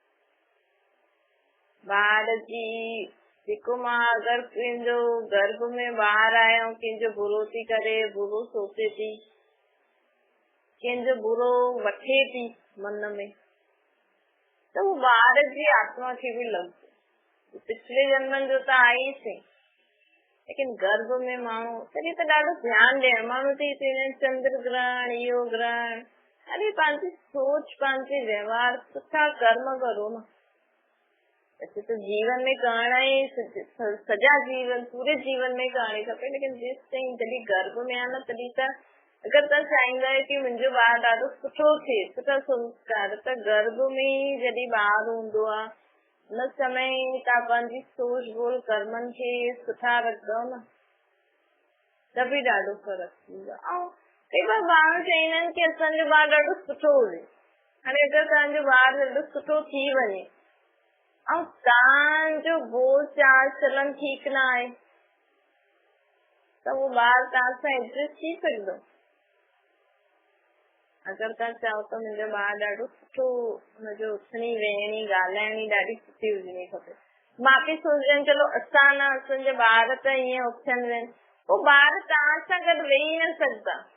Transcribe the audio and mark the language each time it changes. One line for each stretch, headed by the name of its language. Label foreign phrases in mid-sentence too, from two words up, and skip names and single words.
Sindhi: ॿार जी जेको मां अगरि कंहिंजो गर्भ में ॿार आहे ऐं कंहिंजो बुरो थी करे, बुरो सोचे थी, कंहिंजो बुरो वठे थी मन में, त वो ॿार जी आत्मा खे बि लॻंदो। पिछले जन्मनि जो त आईसीं, लेकिन गर्भ में माण्हू तॾहिं त ॾाढो ध्यानु ॾियणु, माण्हू थी चंद्र ग्रहण, इहो ग्रहण, अरे पंहिंजी सोच, पंहिंजे व्यवहार, सुठा कर्म करो न। वैसे तो जीवन में करणा ई सॼा जीवन, पूरे जीवन में करणी खपे, लेकिन जेसि ताईं जॾहिं गर्भ में आहे न, तॾहिं त अगरि तव्हां चाहींदा आहियो कि मुंहिंजो ॿार ॾाढो सुठो थिए, सुठा संस्कार, त गर्भ में ई जॾहिं ॿार हूंदो आहे उन समय तव्हां पंहिंजी सोच बोल कर्मनि खे सुठा रखंदव न त बि ॾाढो फर्क़ु थींदो। ऐं कई बार माण्हू चईंदा आहिनि की असांजो ॿारु ॾाढो सुठो हुजे। हाणे अगरि तव्हांजो ॿारु ॾाढो सुठो थी वञे ऐं तव्हांजो बोल चाल चलन ठीकु न आहे त उहो ॿारु तव्हां सां एडजस्ट थी सघंदो। अगरि तव्हां चओ त मुंहिंजो ॿारु ॾाढो सुठो, हुनजो उथणी वेहणी ॻाल्हाइणी ॾाढी सुठी हुजणी खपे, माउ पीउ सोचनि चलो असां न, असांजा ॿार त ईअं उथनि वेहनि, पोइ ॿार तव्हां सां गॾु वेही न सघंदा।